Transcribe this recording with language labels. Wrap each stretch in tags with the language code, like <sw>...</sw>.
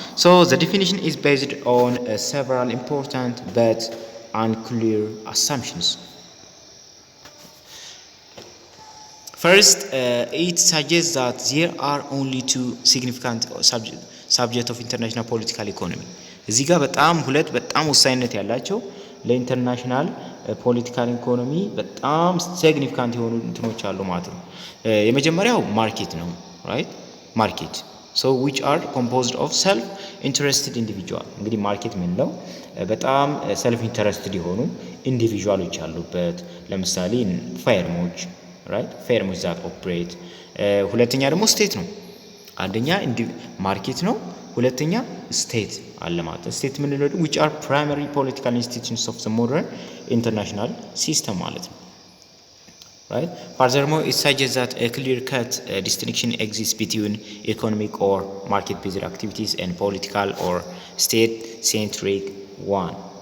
<en>so the definition is based on several important but unclear assumptions. First, it suggests that there are only two significant subjects of international political economy.</en> <am>እዚህ ጋር ሁለት በጣም ወሳኝነት ያላቸው ለኢንተርናሽናል ፖለቲካል ኢኮኖሚ በጣም ሲግኒፊካንት የሆኑ እንትኖች አሉ ማለት ነው። የመጀመሪያው ማርኬት ነው፣ right?</am> <en>ማርኬት so which are composed of self interested individual።</en> <am>እንግዲህ ማርኬት ምን ነው? በጣም</am> <en>self interested</en> <am>የሆኑ ኢንዲቪጁዋሎች አሉበት። ለምሳሌ ፋርሞች right?</am> <en>firms that operate.</en> <am>ሁለተኛ ደግሞ ስቴት ነው። አንደኛ ማርኬት ነው፣ ሁለተኛ ስቴት አለ ማለት ነው። ስቴት ምን ነው?</am> <en>which are primary political institutions of the modern international system</en> <am>ማለት ነው።</am> <en>right? furthermore it suggests that a clear cut distinction exists between economic or market based activities and political or state centric one.</en>